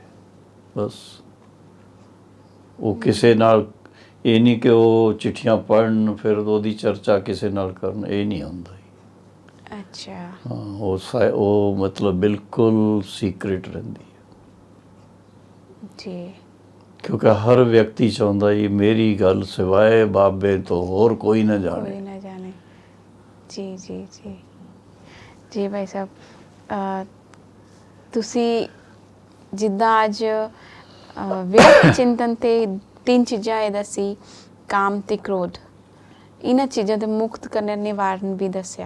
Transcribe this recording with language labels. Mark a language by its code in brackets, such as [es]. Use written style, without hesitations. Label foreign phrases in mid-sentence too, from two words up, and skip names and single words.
[pa] ਬਸ ਉਹ ਕਿਸੇ ਨਾਲ ਇਹ ਨਹੀਂ ਕਿ ਉਹ ਚਿੱਠੀਆਂ ਪੜ੍ਹਨ ਫਿਰ ਉਹਦੀ ਚਰਚਾ ਕਿਸੇ ਨਾਲ ਕਰਨ, ਇਹ ਨਹੀਂ ਹੁੰਦਾ। [hi] अच्छा [pa] ਹਾਂ ਉਹ ਮਤਲਬ ਬਿਲਕੁਲ ਸੀਕ੍ਰੇਟ ਰਹਿੰਦੀ ਹੈ। [hi] जी [pa] ਕਿਉਂਕਿ ਹਰ ਵਿਅਕਤੀ ਚਾਹੁੰਦਾ ਜੀ ਮੇਰੀ ਗੱਲ ਸਿਵਾਏ ਬਾਬੇ ਤੋਂ ਹੋਰ ਕੋਈ ਨਾ ਜਾਣੇ। [hi] कोई ना जाने। जी जी जी जी भाई साहब, [pa] ਤੁਸੀਂ ਜਿੱਦਾਂ ਅੱਜ ਵਿਅਕਤੀ ਚਿੰਤਨ ਤੇ 3 ਚੀਜ਼ਾਂ ਇਹ ਦੱਸੀ, ਕਾਮ ਤੇ ਕ੍ਰੋਧ, ਇਹਨਾਂ ਚੀਜ਼ਾਂ ਤੋਂ ਮੁਕਤ ਕਰਨ ਨਿਵਾਰਨ ਵੀ ਦੱਸਿਆ।